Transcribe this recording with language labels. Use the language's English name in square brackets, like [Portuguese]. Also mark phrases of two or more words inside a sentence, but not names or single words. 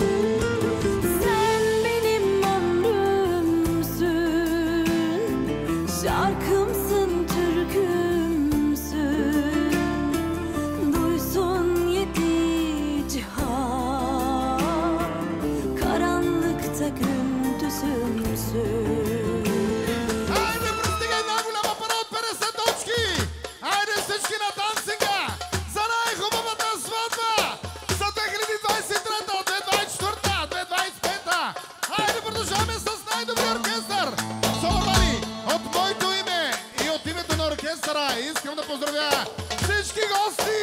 [Turkish] Sen benim ömrümsün, şarkımsın, türkümsün. Duysun karanlıkta gündüzümsün. [Bulgarian] Айде, простигай най-голяма пара от 50 точки! Айде всички на танцинга! За най-хубавата сватба! За 2023-та, 2024-та, 2025-та! Айде, продължаваме с най-добрия оркестър! Соломани, от моето име и от името на оркестъра искам да поздравя всички гости!